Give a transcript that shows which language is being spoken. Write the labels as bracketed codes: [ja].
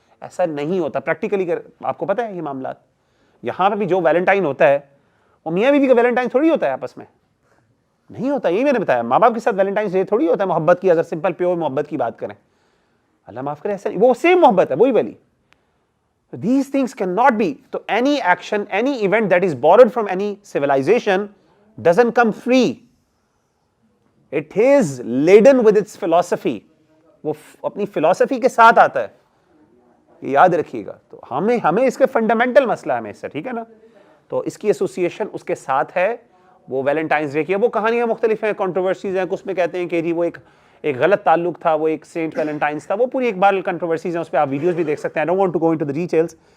[ur] ایسا نہیں ہوتا پریکٹیکلی. آپ کو پتہ ہے یہ معاملات یہاں پہ بھی جو ویلنٹائن ہوتا ہے وہ میاں بیوی کا ویلنٹائن تھوڑی ہوتا ہے، آپس میں نہیں ہوتا. یہی میں نے بتایا، ماں باپ کے ساتھ ویلنٹائنس ڈے تھوڑی ہوتا ہے محبت کی، اگر سمپل پیور محبت کی بات کریں. اللہ معاف کرے ایسا نہیں، وہ سیم محبت ہے، وہی والی. [en] These things cannot be. So any action, any event that is borrowed from any civilization doesn't come free. It is laden with its philosophy. [ur] وہ اپنی فلسفی کے ساتھ آتا ہے، یہ یاد رکھیے گا. تو ہمیں اس کے فنڈامنٹل مسئلہ ہمیں اس سے، ٹھیک ہے نا. تو اس کی ایسوسیشن اس کے ساتھ ہے. وہ ویلنٹائنس ڈے کی وہ کہانیاں مختلف ہیں، کنٹروورسیز ہیں. اس میں کہتے ہیں کہ جی وہ ایک غلط تعلق تھا، وہ ایک سینٹ ویلنٹائنس تھا. وہ پوری ایک بار کنٹروورسیز ہیں، اس پہ آپ ویڈیوز بھی دیکھ سکتے ہیں. I don't want to go into the details.